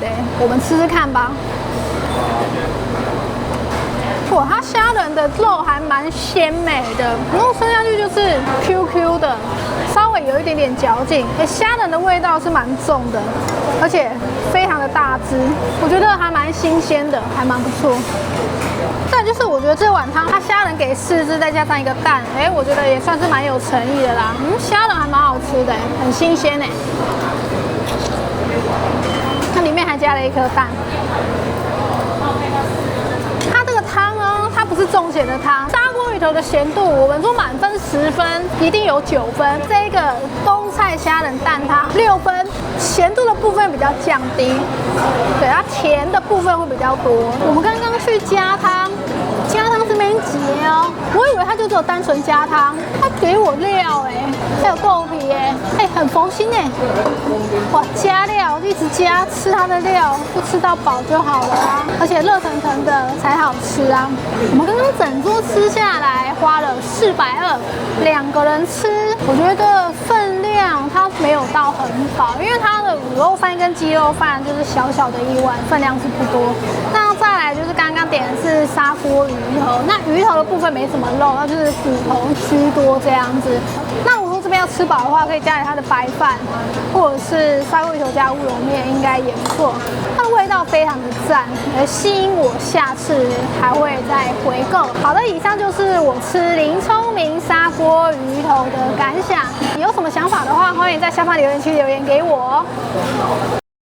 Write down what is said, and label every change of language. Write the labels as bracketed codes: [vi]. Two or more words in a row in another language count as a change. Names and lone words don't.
[zh] 我們吃吃看吧。哇，它蝦仁的肉還蠻鮮美的，然後吃下去就是 QQ 的，稍微有一點點嚼勁。蝦仁的味道是蠻重的，而且非常的大隻，我覺得還蠻新鮮的，還蠻不錯。再就是我覺得這碗湯它蝦仁給4隻，再加上一個蛋，哎，我覺得也算是蠻有誠意的啦。蝦仁還蠻好吃的，很新鮮哎。它裡面還加了一顆蛋。它這個湯呢，它不是重鹹的湯。砂鍋魚頭的鹹度，我們說滿分10分，一定有9分。這個冬菜蝦仁蛋湯6分，鹹度的部分比較降低，對，它甜的部分會比較多。我們剛剛去加湯這邊結哦，我以為它就只有單純加湯，它給我料哎，還有豆皮哎，很佛心哎，哇，加料一直加，吃它的料，就吃到飽就好了啊，而且熱騰騰的才好吃啊。我們刚剛整桌吃下來花了420，2個人吃，我覺得分量它沒有到很飽，因為它的滷肉飯跟雞肉飯就是小小的一碗，分量是不多。那再來就是刚刚点的是砂鍋魚頭，那魚頭的部分没什麼肉，那就是骨頭居多這樣子。那如果說這邊要吃飽的話，可以加點它的白飯，或者是砂鍋魚頭加烏龍麵，應該也不錯。它的味道非常的讚，吸引我下次還會再回購。好的，以上就是我吃林聰明砂鍋魚頭的感想。你有什麼想法的話，歡迎在下方留言區留言給我。